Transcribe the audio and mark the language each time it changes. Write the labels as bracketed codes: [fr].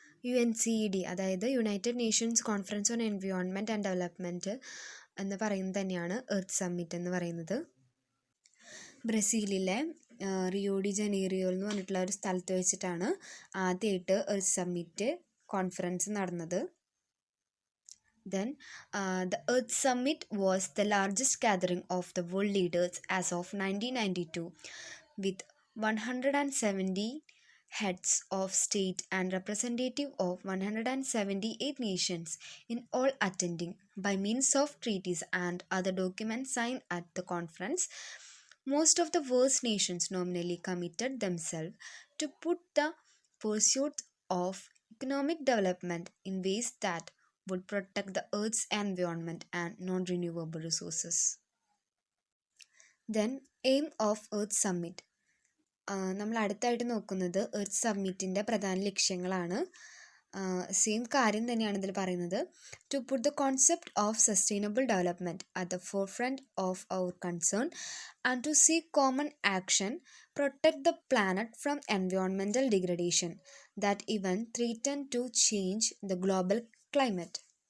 [ml] UNCED, അതായത് United Nations conference on environment and development എന്ന് പറയുന്നത് തന്നെയാണ് എർത്ത് സബ്മിറ്റ് എന്ന് പറയുന്നത്. ബ്രസീലിലെ റിയോ ഡി ജനീറിയോ എന്ന് പറഞ്ഞിട്ടുള്ള ഒരു സ്ഥലത്ത് വെച്ചിട്ടാണ് ആദ്യമായിട്ട് എർത്ത് സമ്മിറ്റ് കോൺഫറൻസ് നടന്നത്. [en] Then, the Earth Summit was the largest gathering of the world leaders as of 1992, with 170 heads of state and representative of 178 nations in all attending by means of treaties and other documents signed at the conference. Most of the world's nations nominally committed themselves to put the pursuit of economic development in ways that would protect the Earth's environment and non-renewable resources. Then, aim of Earth Summit. [ml] നമ്മൾ അടുത്തായിട്ട് നോക്കുന്നത് earth സബ്മിറ്റിൻ്റെ പ്രധാന ലക്ഷ്യങ്ങളാണ്. Same കാര്യം തന്നെയാണ് ഇതിൽ പറയുന്നത്. [en] To put the concept of sustainable development at the forefront of our concern and to seek common action, protect the planet from environmental degradation that even threaten to change the global climate.